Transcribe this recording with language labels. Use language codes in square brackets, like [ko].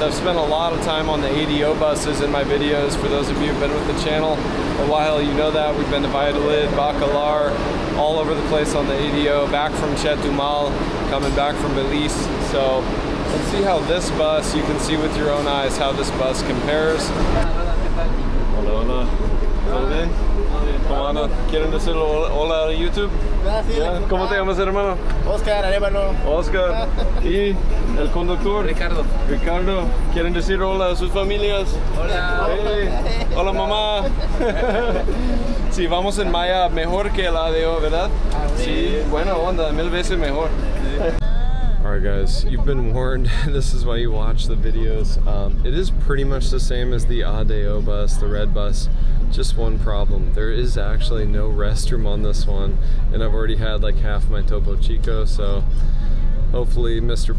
[en] I've spent a lot of time on the ADO buses in my videos. For those of you who've been with the channel a while, you know that. We've been to Valladolid, Bacalar, all over the place on the ADO, back from Chetumal, coming back from Belize. So let's see how this bus, you can see with your own eyes how this bus compares. [es] Hola. ¿Todo bien? ¿Cómo andan? ¿Quieren decir hola a YouTube? ¿Ya? ¿Cómo te llamas, hermano? Oscar Arevalo. Oscar. ¿Y el conductor? Ricardo. Ricardo. ¿Quieren decir hola a sus familias? Hola. Hey. Hola, mamá. Sí, vamos en Mayab, mejor que el ADO, ¿verdad? Sí, buena onda, 1000 veces mejor. [en] Alright guys, you've been warned. This is why you watch the videos. It is pretty much the same as the ADO bus, the red bus. Just one problem. There is actually no restroom on this one, and I've already had like half my Topo Chico, so hopefully Mr.